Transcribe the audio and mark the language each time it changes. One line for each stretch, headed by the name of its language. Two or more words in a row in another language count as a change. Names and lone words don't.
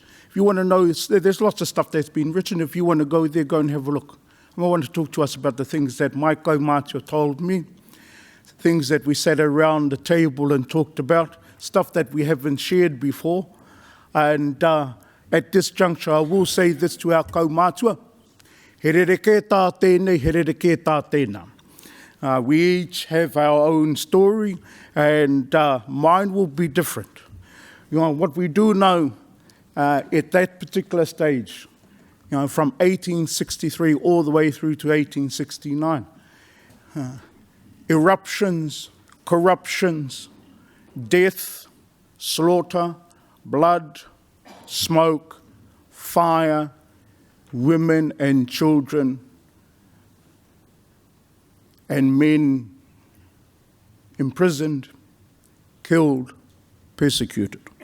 English: If you want to know, there's lots of stuff that's been written. If you want to go there, go and have a look. I want to talk to us about the things that my kaumātua told me, things that we sat around the table and talked about, stuff that we haven't shared before. And at this juncture, I will say this to our kaumātua.
Māori: He rereke tā tēnei, he rereke tā tēnā.
English: We each have our own story, and mine will be different. You know, what we do know at that particular stage, you know, from 1863 all the way through to 1869, eruptions, corruptions, death, slaughter, blood, smoke, fire, women and children, and men imprisoned, killed, persecuted.